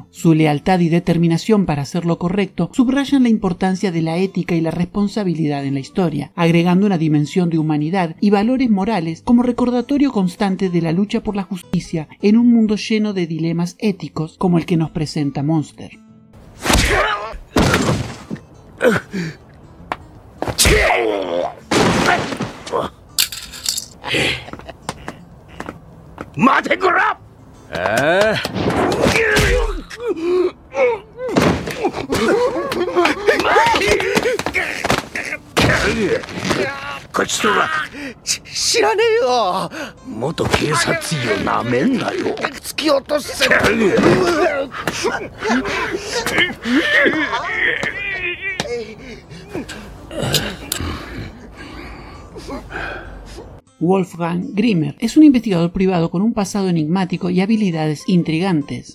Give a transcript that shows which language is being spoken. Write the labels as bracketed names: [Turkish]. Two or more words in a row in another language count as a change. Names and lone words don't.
[Spanish] Su lealtad y determinación para hacer lo correcto subrayan la importancia de la ética y la responsabilidad en la historia, agregando una dimensión de humanidad y valores morales como recordatorio constante de la lucha por la justicia en un mundo lleno de dilemas éticos como el que nos presenta Monster. [Japanese] 待てこら！こっちとら知らねえよ。元警察員をなめんなよ。突き落とせ。 [Spanish] Wolfgang Grimmer es un investigador privado con un pasado enigmático y habilidades intrigantes.